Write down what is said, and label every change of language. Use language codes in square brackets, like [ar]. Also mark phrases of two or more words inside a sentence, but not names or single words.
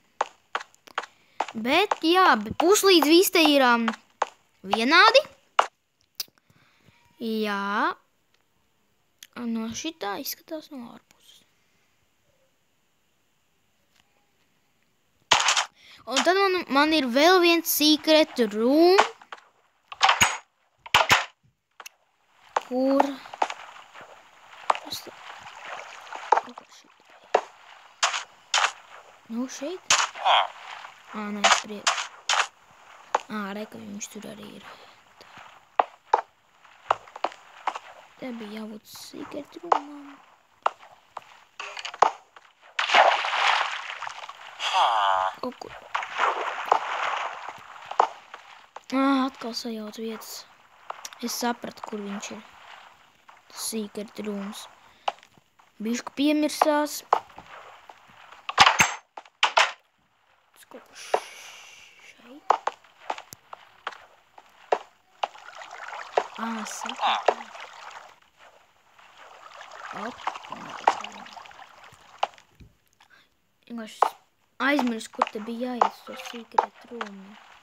[lv] Bet, jā, puslīdz viss te ir vienādi. Jā. No šitā izskatās no ārpuses. Un tad man ir vēl viens [en] secret room, [lv] kur nu šeit? Nē, priekš. Reka, viņš tur arī ir. Te bija jābūt [en] secret roomam. [lv] Kaut kur. Atkal sajauc vietas. Es sapratu, kur viņš ir. Tas [en] secret rooms. [lv] Bišku piemirsās. Šeit. Sapratu. Vienkārši aizmirsu, kur te bija jāiet uz to [en] secret roomu.